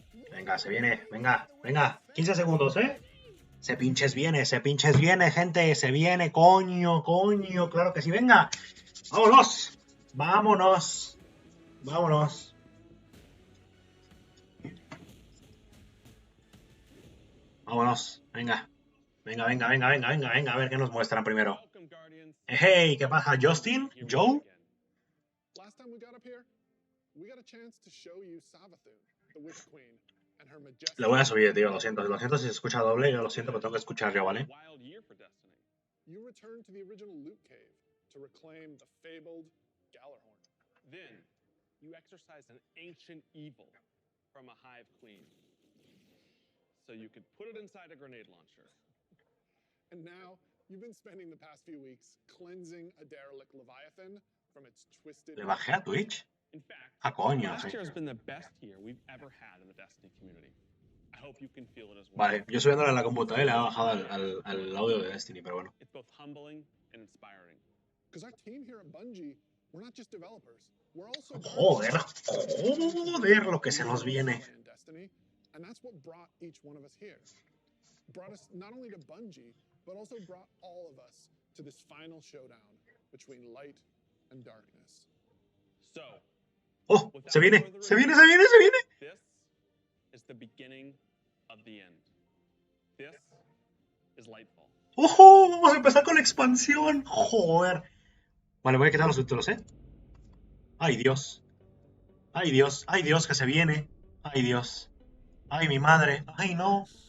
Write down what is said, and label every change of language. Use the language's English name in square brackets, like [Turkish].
[Spanish] Venga, se viene, venga, 15 segundos, ¿eh? Se pinches viene, gente, se viene, coño, claro que sí, venga. Vámonos. Vámonos, venga, a ver qué nos muestran primero. Hey, ¿qué pasa, Justin? ¿Joe? [English] Last time we got up here, we got a chance to show you Savathun, the Witch Queen, and her majestic... [Spanish] Le voy a subir, tío, lo siento si se escucha doble, yo lo siento, pero tengo que escuchar yo, ¿vale? [English] Wild year for Destiny. You return to the original loot cave to reclaim the fabled Galahorn. Then, you exorcised an ancient evil from a hive queen. So you could put it inside a grenade launcher. And now, you've been spending the past few weeks cleansing a derelict Leviathan from its twisted... [Spanish] ¿Le bajé a Twitch? [English] In fact, [Spanish] Ah, coño, [English] last [Spanish] sí. [English] year has been the best year we've ever had in the Destiny community. I hope you can feel it as well. [Spanish] Vale, yo subiéndole a la computadora y le ha bajado al audio de Destiny, pero bueno. [English] It's both humbling and inspiring. Because our team here at Bungie, we're not just developers. We're also... [Spanish] Joder, joder, lo que se nos viene. [English] Destiny, and that's what brought each one of us here. Brought us not only to Bungie, but also brought all of us to this final showdown between light and darkness. So, [Spanish] oh, se viene, se viene, se viene, se viene. [English] This is the beginning of the end. This is Lightfall. [Spanish] ¡Ojo! Vamos a empezar con la expansión. Joder. Vale, voy a quitar los subtítulos, ¿eh? Ay, Dios. Ay, Dios. Ay, Dios, que se viene. Ay, Dios. Ay, mi madre. Ay, no.